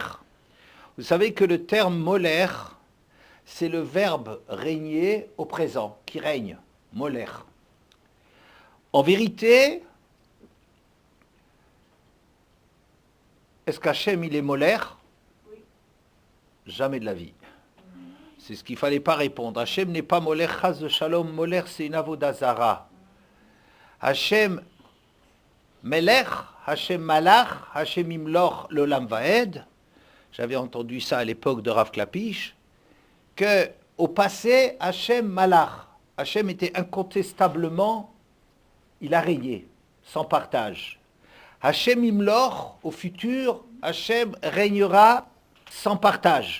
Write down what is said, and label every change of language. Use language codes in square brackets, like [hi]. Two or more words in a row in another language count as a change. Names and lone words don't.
[fr] Vous savez que le terme Molech, c'est le verbe régner au présent, qui règne, Molech. En vérité, est-ce qu'Hachem il est Molech? Oui. Jamais de la vie. C'est ce qu'il ne fallait pas répondre. Hachem n'est pas Molech, [he] חס ושלום. [fr] Molech, c'est une avodazara. [he] השם מלך השם מלך השם ימלוך לעולם ועד. [fr] J'avais entendu ça à l'époque de Rav Klapish, que au passé, [he] השם מלך, [fr] Hachem était incontestablement, il a régné, sans partage. [he] השם ימלוך, [fr] au futur, Hachem régnera sans partage.